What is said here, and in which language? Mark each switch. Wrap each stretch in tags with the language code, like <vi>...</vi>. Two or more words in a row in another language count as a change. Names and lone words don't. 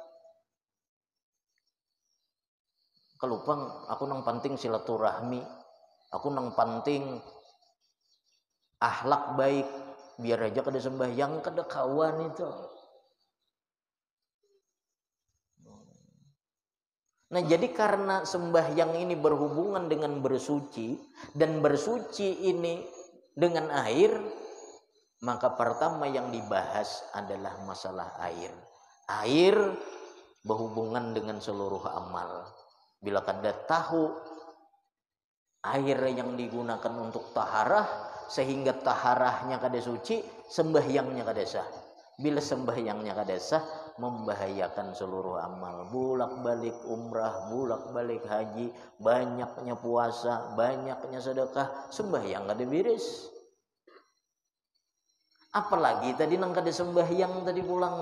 <bjn>Kelupang aku nang penting silaturahmi, aku nang penting akhlak baik, biar aja kada sembahyang kada kawan itu.</bjn> <id>Nah, jadi karena sembahyang ini berhubungan dengan bersuci, dan bersuci ini dengan air, maka pertama yang dibahas adalah masalah air. Air berhubungan dengan seluruh amal.</id> <bjn>Bila kada tahu air yang digunakan untuk taharah, sehingga taharahnya kada suci, sembahyangnya kada sah. Bila sembahyangnya kada sah, membahayakan seluruh amal. Bolak-balik umrah, bolak-balik haji, banyaknya puasa, banyaknya sedekah, sembahyang kada beres. Apalagi tadi nang kada sembahyang tadi pulang.</bjn>